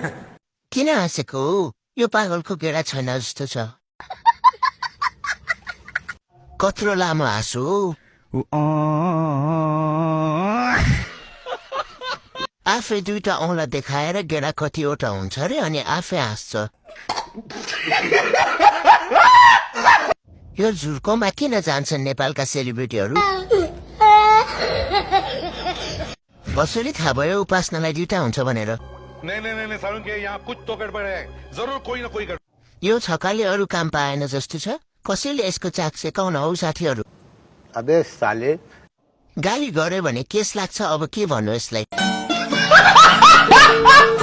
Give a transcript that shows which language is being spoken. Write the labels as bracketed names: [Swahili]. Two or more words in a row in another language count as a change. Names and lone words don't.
[Nepali] किन हाँसेको हो यो पागलको गेडा छैन जस्तो छ कत्रो लामो हाँसो आफै दुईटा औँला देखाएर गेडा कतिवटा हुन्छ अरे अनि आफै हाँस्छ यो झुर्कोमा किन जान्छन् नेपालका सेलिब्रिटीहरू कसरी थाहा भयो उपासनालाई दुईटा हुन्छ भनेर [Hindi] नहीं सारुण के यहाँ कुछ तो गड़बड़ है जरूर कोई ना कोई गड़बड़ [Nepali] यो छकाले अरू काम पाएन जस्तो छ कसैले यसको चाक सेकाउन हौ साथीहरू [Hindi] अबे साले [Nepali] गाली गर्यो भने केस लाग्छ अब के भन्नु यसलाई